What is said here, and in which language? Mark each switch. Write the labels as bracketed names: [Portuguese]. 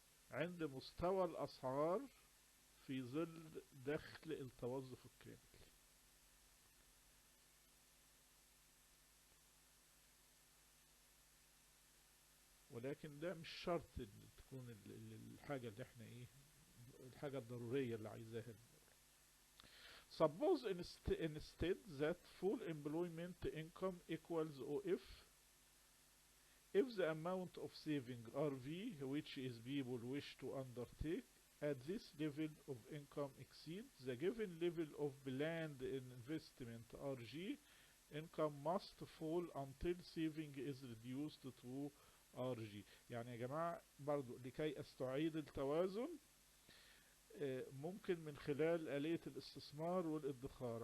[Arabic] عند مستوى الأسعار في ظل دخل التوظف الكامل. ولكن ده مش شرط ان تكون الحاجة اللي احنا ايه، الحاجة الضرورية اللي عايزاها. [English] Suppose instead that full employment income equals OF if the amount of saving RV which is people wish to undertake at this level of income exceeds the given level of planned investment RG, income must fall until saving is reduced to RG. [Arabic] يعني يا جماعة برضو لكي استعيد التوازن ممكن من خلال آلية الاستثمار والادخار.